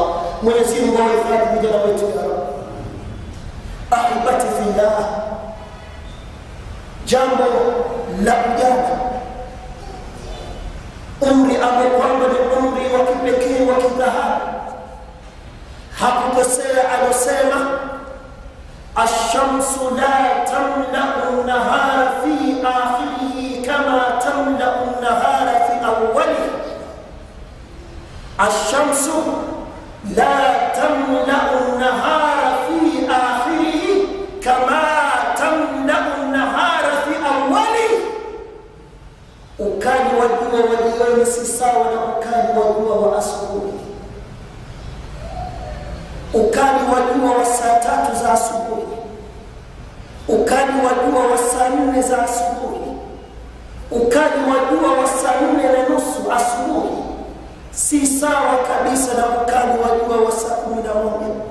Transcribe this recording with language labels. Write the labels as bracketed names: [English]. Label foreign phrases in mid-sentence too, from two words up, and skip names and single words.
[Swahili] Mwenyezi Mungu awahifadhi vijana wetu [Arabic] يا رب. أحبتي في الله, [Swahili] jambo la ujana, umri ambao kwamba ni umri wa kipekee wa kidhahabu. Hakukosea alosema [Arabic] الشمس لا تملأ النهار في آخره كما تملأ النهار في أوله. الشمس لا تملأ النهار في آخره كما تملأ النهار في أوله. [Swahili] ukali wa jua wa jioni si sawa na ukali wa jua wa asubuhi. Ukali wa jua wa saa 3 za asubuhi, ukali wa jua wa saa 4 za asubuhi, ukali wa jua wa saa 4:30 asubuhi si sawa kabisa na ukali wa jua wa saa 11.